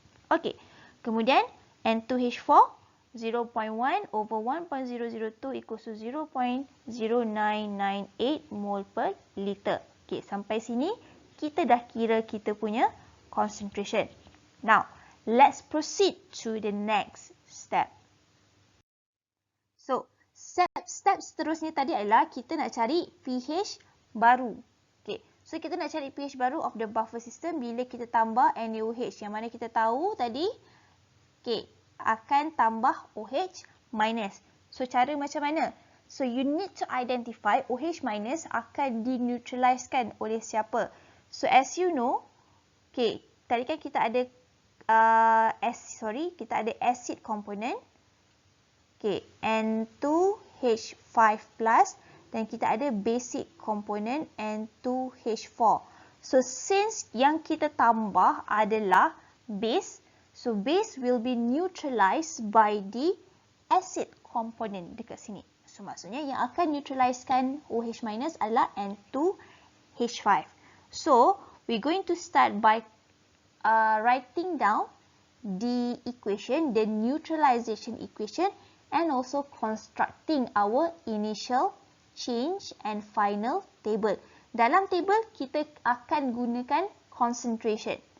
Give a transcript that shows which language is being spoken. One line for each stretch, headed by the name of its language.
English: Okay, kemudian N2H4 0.1 over 1.002 equals to 0.0998 mole per liter.
Malay: Okay, sampai sini kita dah kira kita punya concentration.
English: Now, let's proceed to the next step.
Malay: So, step seterusnya tadi adalah kita nak cari pH baru. Okay, so kita nak cari pH baru
English: of the buffer system
Malay: bila kita tambah NaOH. Yang mana kita tahu tadi, okay, akan tambah OH minus.
English: So,
Malay: cara macam mana?
English: So, you need to identify OH minus
Malay: akan dineutralizekan oleh siapa.
English: So, as you know,
Malay: okay, tadi kan kita ada kita ada acid component. Okay, N2H5 plus dan kita ada basic component N2H4.
English: So, since
Malay: yang kita tambah adalah
English: base, so base will be neutralized by the acid component
Malay: dekat sini. So maksudnya yang akan neutralizekan OH minus adalah N2H5.
English: So we're going to start by writing down the equation, the neutralization equation, and also constructing our initial, change and final table.
Malay: Dalam table kita akan gunakan concentration.